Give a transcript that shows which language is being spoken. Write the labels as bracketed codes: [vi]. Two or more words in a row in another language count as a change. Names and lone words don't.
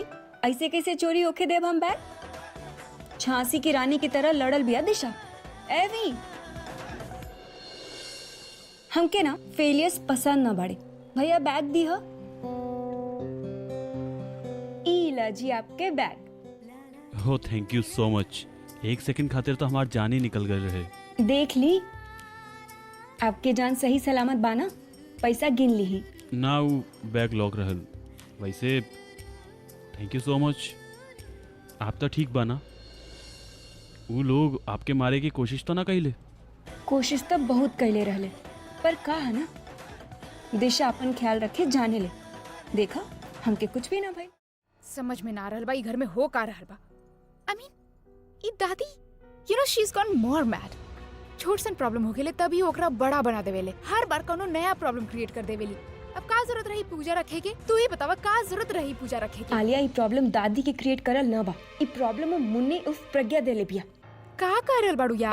[bho] ऐसे कैसे चोरी होके देब हम बैग? झांसी की रानी की तरह लड़ल बिया दिशा। एवी हमके ना फेलियर्स पसंद ना बाड़े। भैया बैग दी हो। इला जी आपके बैग। [en] Ho thank you so much. [bho] एक सेकंड खातिर तो हमार जान ही निकल गए रहे। देख ली आपके जान सही सलामत बाना। पैसा गिन ली ही ना। वो बैग लॉक रहल। वैसे [en] thank you so much. [bho] आप तो ठीक बाना? वो लोग आपके मारे की कोशिश तो ना कइले? कोशिश तो बहुत कैले रहले, पर का है ना दिशा अपन ख्याल रखे जाने ले। देखा हमके कुछ भी ना भाई। समझ में ना रहल बा ई घर में हो का रहल बा। [en] I mean [bho] ई दादी [en] you know she is gone more mad. [bho] छोट सन प्रॉब्लम हो गेले तभी ओकरा बड़ा बना देवेले। हर बार कोनो नया प्रॉब्लम क्रिएट कर देवेली। अब का जरूरत रही पूजा रखे के? तू ही बतावा का जरूरत रही पूजा रखे के? आलिया ई प्रॉब्लम दादी के क्रिएट करल ना बा। ई प्रॉब्लम मुन्नी उफ प्रज्ञा देले बिया। का करल बाड़ू यार?